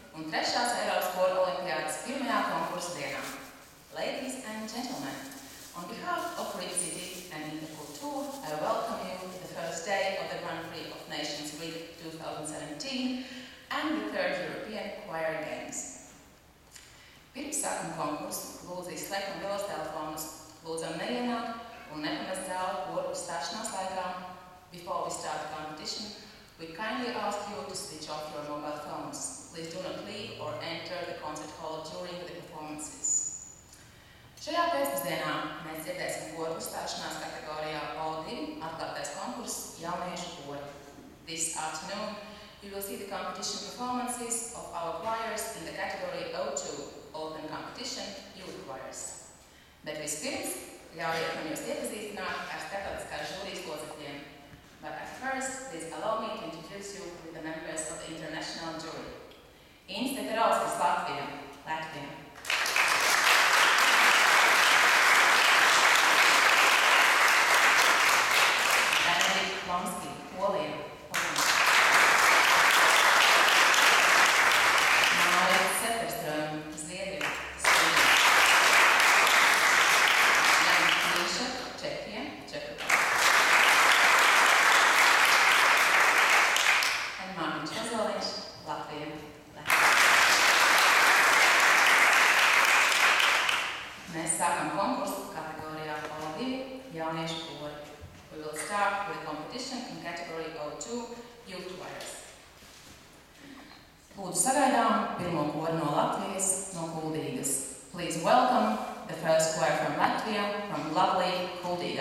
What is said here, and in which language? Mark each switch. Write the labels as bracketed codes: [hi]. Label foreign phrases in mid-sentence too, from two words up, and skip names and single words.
[lv] trešās Eiropas Koru olimpiādas pirmajā konkursa dienā. [en] Ladies and gentlemen, on behalf of Greek City and Interculture, I welcome you to the first day of the Grand Prix of Nations Week 2017 and the third European Choir Games. [lv] Pirms sākam konkursu, lūdzu izslēgt mobilos telefonus, lūdzam neienākt un nepamest zāli koru uzstāšanās laikā. [en] Before we start the competition, we kindly ask you to switch off your mobile phones. Please do not leave or enter the concert hall during the performances. [lv] Šajā pēcpusdienā mēs dzirdēsim koru uzstāšanās kategorijā O2 atklātais konkurss jauniešu kori. [en] This afternoon, you will see the competition performances of our choirs in the category O2 Open Competition Youth Choirs. [lv] Bet vispirms, ļaujiet man jūs iepazīstināt ar starptautiskās žūrijas locekļiem. [en] But at first, please allow me to introduce you with the members of the international jury. [lv] Inns Teterauskis, Latvija. Benedikt Plomski, Polija. Mārija Seperström, Zviedrija. Jan Mīša, Čehija, and Mārtiņš Ozoliņš, Latvija. Mēs sākam konkursu kategorijā O2 jauniešu kori. [en] We will start with the competition in category O2 Youth Choirs. [lv] Lūdzu sagaidām pirmo koru no Latvijas, no Kuldīgas. [en] Please welcome the first choir from Latvia, from lovely Kuldīga.